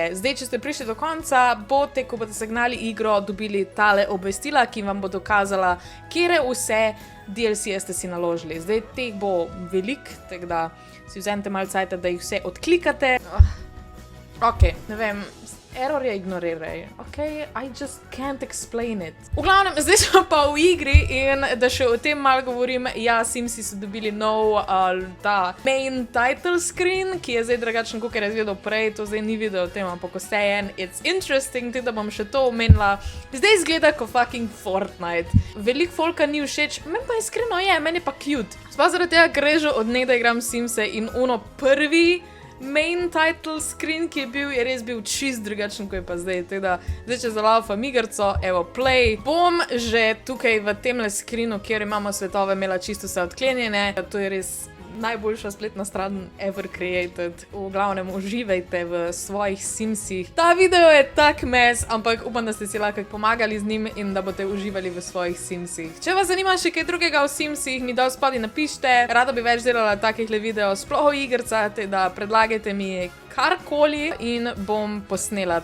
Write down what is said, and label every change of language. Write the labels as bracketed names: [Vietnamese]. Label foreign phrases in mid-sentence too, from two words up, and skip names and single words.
[Slovenian] Zdaj, če ste prišli do konca, boste, ko boste zagnali igro, dobili tale obvestila, ki vam bo dokazala, kjere vse DLC-je ste si naložili. Zdaj, teh bo veliko, tako da si vzemite malo cajta, da jih vse odklikate. Ok, ne vem, error je ignoriraj. [English] Ok, I just can't explain it. [Slovenian] V glavnem, zdaj smo pa v igri in da še o tem malo govorim, ja, Simsi so dobili nov ta [English] main title screen, [Slovenian] ki je zdaj drugačen, kot je izgledal prej, to zdaj ni video o tem, ampak vseeno, [English] it's interesting, [Slovenian] da bom še to omenila. Zdaj izgleda kot fucking Fortnite. Veliko folka ni všeč, meni pa iskreno je, meni je pa cute. Sploh zaradi tega, ker že od nekdaj igram Simse in prvi [English] main title screen, [Slovenian] ki je res bil čist drugačen, kot je pa zdaj. Teda, zdaj, če zalaufam igrico, evo, play, bom že tukaj v temle screenu, kjer imamo svetove, imela čisto vse odklenjene. To je res najboljša spletna stran [English] ever created. [Slovenian] V glavnem, uživajte v svojih Simsih. Ta video je tak mes, ampak upam, da ste si lahko pomagali z njim in da boste uživali v svojih Simsih. Če vas zanima še kaj drugega v Simsih, mi dol spodaj napište. Rada bi več delala takih video, sploh o igricah, da predlagajte mi karkoli in bom posnela.